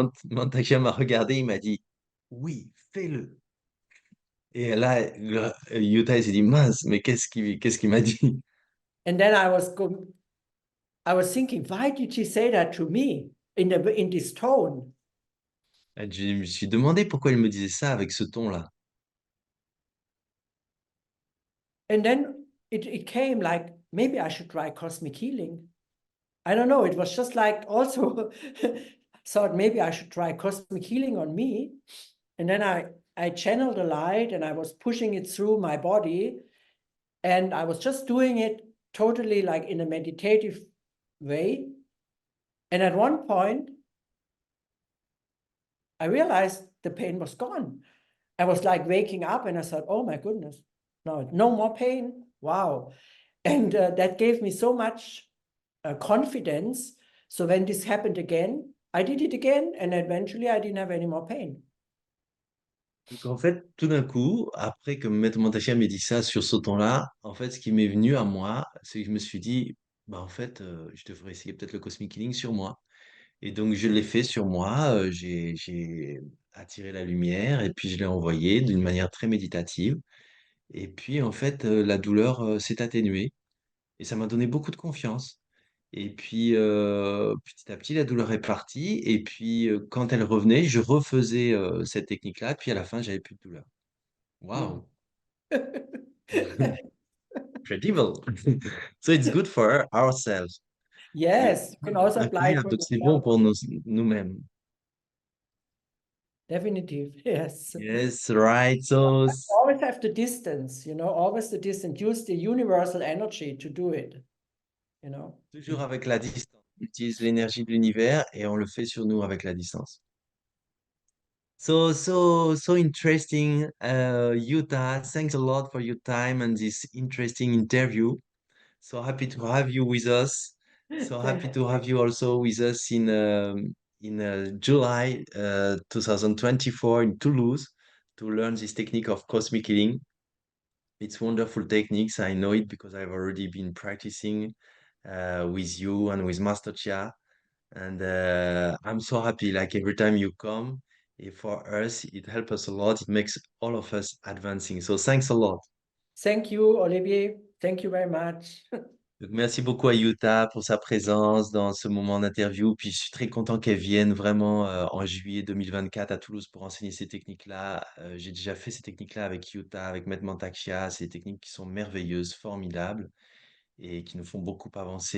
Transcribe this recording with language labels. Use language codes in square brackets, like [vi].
[fr] Mantak Chia m'a regardé, il m'a dit, oui, fais-le. Et là, Utah il s'est dit, mince, mais qu'est-ce qu'il m'a dit? [en] And then I was thinking, why did he say that to me in this tone? [fr] Je me suis demandé pourquoi il me disait ça avec ce ton-là. [en] And then it came like, maybe I should try cosmic healing. I don't know. It was just like also thought maybe I should try cosmic healing on me. And then I channeled the light and I was pushing it through my body. And I was just doing it totally like in a meditative way. And at one point, I realized the pain was gone. I was like waking up and I thought, oh my goodness, no more pain. Wow. And that gave me so much confidence. So when this happened again, I did it again and eventually I didn't have any more pain. [fr] Donc en fait, tout d'un coup, après que Maître Montachia m'ait dit ça sur ce ton-là, en fait, ce qui m'est venu à moi, c'est que je me suis dit, bah en fait, je devrais essayer peut-être le Cosmic Healing sur moi. Et donc je l'ai fait sur moi, j'ai attiré la lumière et puis je l'ai envoyé d'une manière très méditative. Et puis en fait, la douleur s'est atténuée et ça m'a donné beaucoup de confiance. Et puis petit à petit, la douleur est partie. Et puis quand elle revenait, je refaisais cette technique-là. Puis à la fin, j'avais plus de douleur. Mm. Waouh! [en] Incredible. So it's good for ourselves. [fr] C'est [en] Yes, you can also apply it [fr] incroyable. [en] for [fr] Donc c'est bon [en] yourself. [fr] pour nous-mêmes. [en] Definitive, yes. Yes, right. So Always have the distance, always the distance. Use the universal energy to do it. [fr] toujours avec la distance. On utilise l'énergie de l'univers et on le fait sur nous avec la distance. [en] So interesting, Yuta. Thanks a lot for your time and this interesting interview. So happy to have you with us. So happy to have you also with us in July 2024 in Toulouse to learn this technique of cosmic healing. It's wonderful techniques. I know it because I've already been practicing with you and with Master Chia. And I'm so happy. Like every time you come, for us, it helps us a lot. It makes all of us advancing. So thanks a lot. Thank you, Olivier. Thank you very much. [fr] Donc, merci beaucoup à Jutta pour sa présence dans ce moment d'interview. Puis je suis très content qu'elle vienne vraiment en juillet 2024 à Toulouse pour enseigner ces techniques-là. J'ai déjà fait ces techniques-là avec Jutta, avec Maitre Mantak Chia. C'est des techniques qui sont merveilleuses, formidables et qui nous font beaucoup avancer.